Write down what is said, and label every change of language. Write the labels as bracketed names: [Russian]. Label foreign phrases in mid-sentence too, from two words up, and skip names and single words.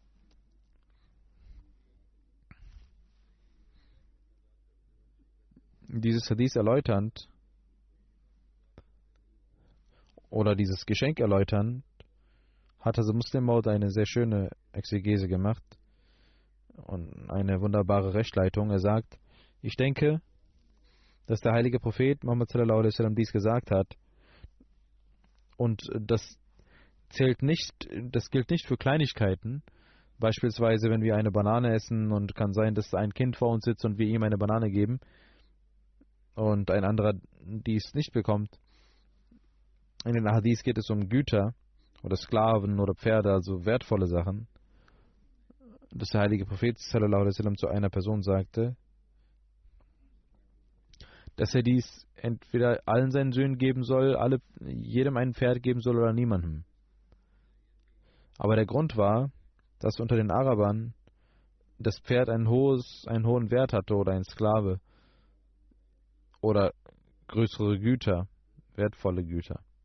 [German] Dieses Hadith erläuternd oder dieses Geschenk erläuternd hat also Muslim Maud eine sehr schöne Exegese gemacht und eine wunderbare Rechtleitung. Er sagt, ich denke, dass der heilige Prophet Muhammad [Arabic] صلى الله عليه وسلم [German] dies gesagt hat und das gilt nicht für Kleinigkeiten. Beispielsweise, wenn wir eine Banane essen und kann sein, dass ein Kind vor uns sitzt und wir ihm eine Banane geben und ein anderer dies nicht bekommt. In den Hadith geht es um Güter oder Sklaven oder Pferde, also wertvolle Sachen. Dass der heilige Prophet [Arabic] صلى الله عليه وسلم [German] zu einer Person sagte, dass er dies entweder allen seinen Söhnen geben soll, jedem ein Pferd geben soll oder niemandem. Aber der Grund war, dass unter den Arabern das Pferd einen hohen Wert hatte oder ein Sklave oder größere Güter, wertvolle Güter.